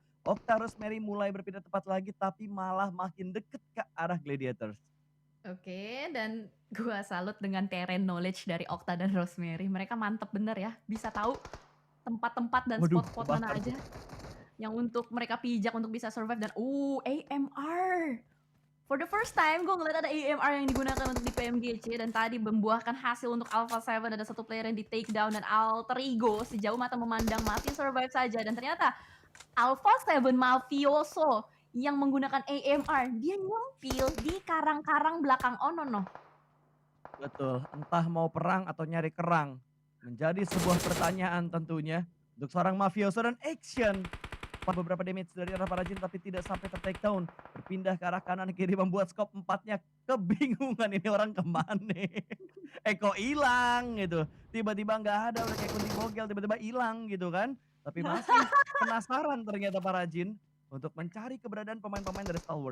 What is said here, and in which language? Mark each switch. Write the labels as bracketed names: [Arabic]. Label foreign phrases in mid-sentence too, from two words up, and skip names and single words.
[Indonesian] Okta Rosemary mulai berpindah tepat lagi tapi malah makin deket ke arah Gladiators. Oke, dan gua salut dengan [English] terrain knowledge [Indonesian] dari Okta dan Rosemary. Mereka mantep bener ya, bisa tahu tempat-tempat dan Waduh, spot-spot mana kebakar tuh. aja yang untuk mereka pijak untuk bisa survive. Dan AMR. [English] For the first time, [Indonesian] gue ngeliat ada AMR yang digunakan untuk di PMGC dan tadi membuahkan hasil untuk Alpha 7. Ada satu player yang di [English] take down [Indonesian] dan Alter Ego sejauh mata memandang masih survive saja. Dan ternyata Alpha 7 Mafioso yang menggunakan AMR, dia nyempil di karang-karang belakang Onono. Betul, entah mau perang atau nyari kerang. Menjadi sebuah pertanyaan tentunya untuk seorang mafioso dan action. Beberapa damage dari arah para jin tapi tidak sampai ter-take down. Berpindah ke arah kanan kiri membuat scope 4-nya kebingungan ini orang kemana. Kok hilang gitu. Tiba-tiba nggak ada udah kayak kunti bogel tiba-tiba hilang gitu kan. Tapi masih penasaran ternyata para jin untuk mencari keberadaan pemain-pemain dari Stalwart.